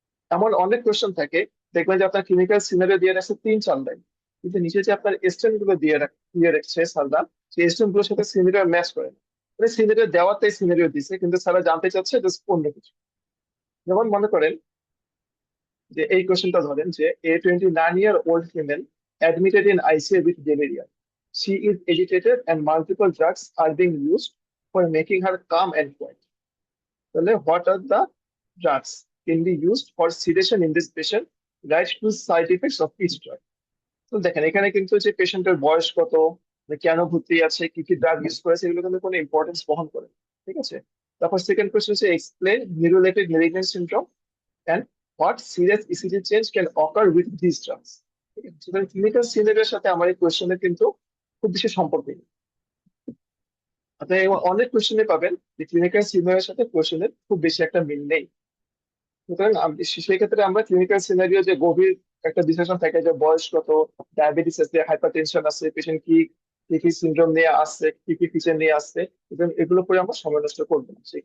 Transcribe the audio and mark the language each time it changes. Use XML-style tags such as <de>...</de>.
<bn>এমন অনেক কোয়েশ্চেন থাকে, দেখবেন যে আপনার ক্লিনিক্যাল সিনারিও দিয়ে রাখছে 3 4 লাইন, কিন্তু নিচে যে আপনার স্টেপ গুলো দিয়ে রাখছে স্যাররা, সেই স্ট্রিম গুলোর সাথে সিনারিও ম্যাচ করে না। মানে সিনারিও দেওয়াতে সিনারিও দিছে, কিন্তু স্যারা জানতে চাচ্ছে জাস্ট অন্য কিছু। যেমন মনে করেন যে এই কোশ্চেনটা ধরেন যে</bn> <en>a 29-year-old female admitted in ICU with malaria. She is agitated and multiple drugs are being used for making her calm and quiet.</en> <bn>তাহলে</bn> <en>what are the drugs can be used for sedation in this patient? Write two side effects of each drug.</en> <bn>তো দেখেন এখানে কিন্তু যে পেশেন্টের বয়স কত, কেন ভর্তি আছে, কি কি ড্রাগ ইউজ করেছে, এগুলো কিন্তু কোনো ইম্পর্টেন্স বহন করে না। ঠিক আছে। তারপর সেকেন্ড কোশ্চেন হচ্ছে</bn> <en>Explain neuroleptic malignant syndrome and what serious ECG change can occur with these drugs.</en> <bn>ঠিক আছে, সুতরাং ক্লিনিক্যাল সিনারিওর সাথে আমার এই কোশ্চেনের কিন্তু খুব বেশি সম্পর্ক নেই। আপনি অনেক কোশ্চেনে পাবেন যে ক্লিনিক্যাল সিনারিওর সাথে কোশ্চেনের খুব বেশি একটা মিল নেই। সুতরাং সেই ক্ষেত্রে আমরা ক্লিনিক্যাল সিনারিও যে গভীর একটা বিশ্লেষণ থাকে, যে বয়স কত, ডায়াবেটিস আছে, হাইপারটেনশন আছে, পেশেন্ট কি কি কি সিনড্রোম নিয়ে আসছে, কি কি ফিচার নিয়ে আসছে, এবং এগুলো পরে আমরা সময় নষ্ট করবো না।</bn>